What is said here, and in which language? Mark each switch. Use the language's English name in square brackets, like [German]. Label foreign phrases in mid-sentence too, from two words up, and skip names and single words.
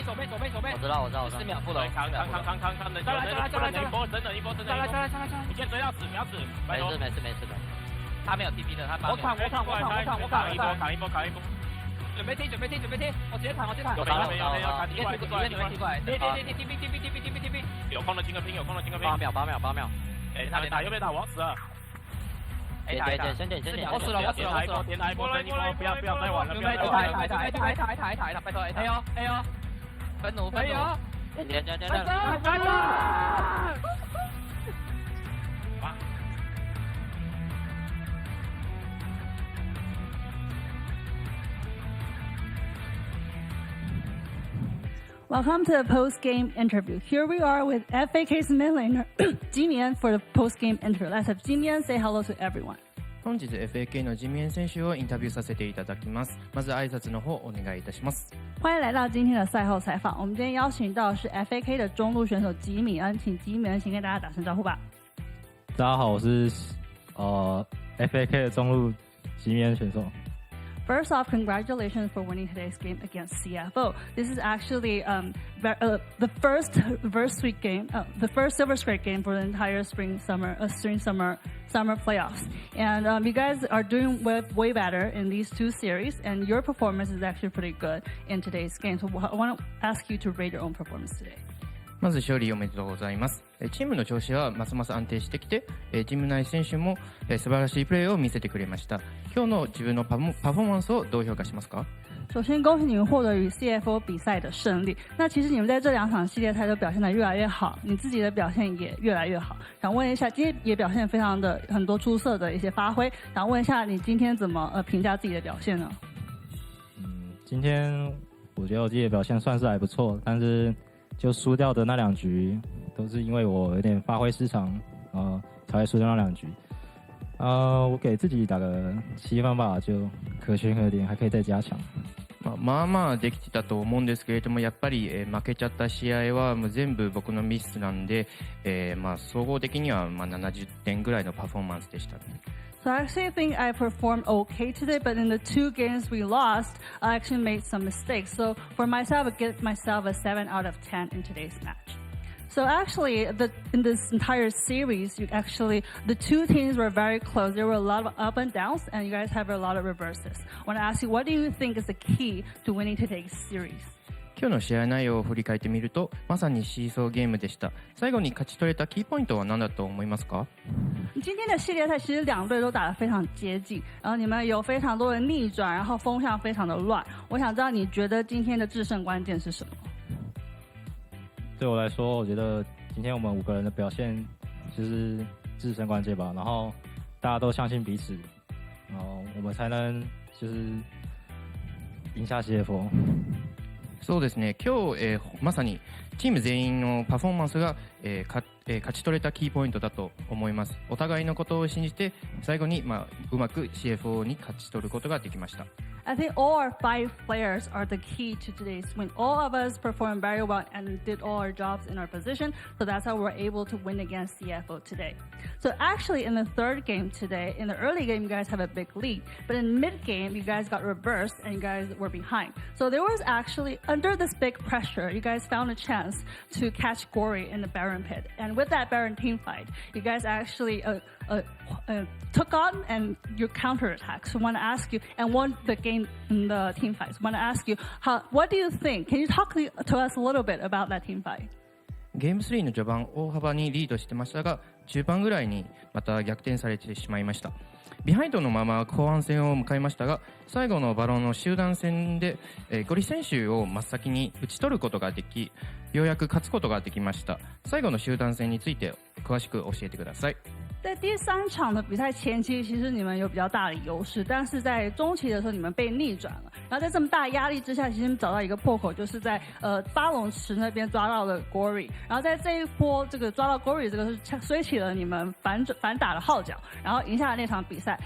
[Chinese] 左边，我知道，4秒不了，扛，再来，一波，真的，再来，你先追到死，秒死，没事，他没有 TP 的，他我扛一波，准备踢，我直接扛，有打没有，你可以踢过来，踢，有空的进个拼，8秒，哎，他别打，右边打，我要死了。点，我死了，点他一波，不要再玩了，不要再玩了，打，拜托，哎呦，分弩，点， [English] Welcome to the post-game interview. Here we are with FAK's mid laner, G1 for the post-game interview. Let's have G1 say hello to everyone. [Japanese] 本日 FAK のG1選手をインタビューさせていただきます。まず挨拶の方お願いいたします。 [Chinese] 欢迎来到今天的赛后采访。我们今天邀请到的是 FAK 的中路选手G1，请G1先跟大家打声招呼吧。大家好，我是FAK 的中路G1选手。 [English] First off, congratulations for winning today's game against CFO. This is actually the first Silver Scrap game for the entire spring summer playoffs. And you guys are doing way better in these two series, and your performance is actually pretty good in today's game. So I want to ask you to rate your own performance today. [Japanese] まず勝利おめでとうございます。チームの調子はますます安定してきて、チーム内選手も素晴らしいプレーを見せてくれました。今日の自分のパフォーマンスをどう評価しますか？ [Chinese] 首先恭喜你们获得与 CFO 比赛的胜利。那其实你们在这2场系列赛都表现得越来越好，你自己的表现也越来越好。想问一下，今天也表现非常的很多出色的一些发挥，想问一下你今天怎么评价自己的表现呢？今天我觉得我自己的表现算是还不错，但是就输掉的那2局都是因为我有点发挥失常，才会输掉那2局。我给自己打个7分吧，就可圈可点，还可以再加強。 [Japanese] まあまあできてたと思うんですけれども、やっぱり、負けちゃった試合はもう全部僕のミスなんで、まあ総合的にはまあ70点ぐらいのパフォーマンスでしたね。 [English] So I actually think I performed okay today, but in the 2 games we lost, I actually made some mistakes. So for myself, I give myself a 7 out of 10 in today's match. So actually, in this entire series, the 2 teams were very close. There were a lot of up and downs, and you guys have a lot of reverses. I want to ask you, what do you think is the key to winning today's series? [Japanese] 今日の試合内容を振り返ってみると、まさにシーソーゲームでした。最後に勝ち取れたキーポイントは何だと思いますか？ [Chinese] 今天的系列赛其实2队都打得非常接近，然后你们有非常多的逆转，然后风向非常的乱。我想知道你觉得今天的制胜关键是什么？对我来说，我觉得今天我们5个人的表现就是制胜关键吧。然后大家都相信彼此，然后我们才能就是赢下 CFO。 [Japanese] そうですね。今日、まさにチーム全員のパフォーマンスが、勝ち取れたキーポイントだと思います。お互いのことを信じて最後に、うまく CFO に勝ち取ることができました。 [English] I think all our 5 players are the key to today's win. All of us performed very well and did all our jobs in our position, so that's how we're able to win against CFO today. So actually, in the 3rd game today, in the early game, you guys have a big lead, but in mid-game, you guys got reversed and you guys were behind. So there was actually, under this big pressure, you guys found a chance to catch Gory in the Baron pit. And with that Baron team fight, you guys actually took on and your counterattacks. So I want to ask you, and won the game in the team fights. I want to ask you, what do you think? Can you talk to us a little bit about that team fight? [Japanese] ゲーム3の序盤大幅にリードしてましたが、中盤ぐらいにまた逆転されてしまいました。ビハインドのまま後半戦を迎えましたが、最後のバロンの集団戦で、ゴリ選手を真っ先に打ち取ることができ、ようやく勝つことができました。最後の集団戦について詳しく教えてください。 [Chinese] 在第3场的比赛前期，其实你们有比较大的优势，但是在中期的时候你们被逆转了。然后在这么大压力之下，其实你们找到一个破口，就是在巴龙池那边抓到了 Gory。然后在这一波这个抓到 Gory 这个是吹起了你们反打的号角，然后赢下了那场比赛。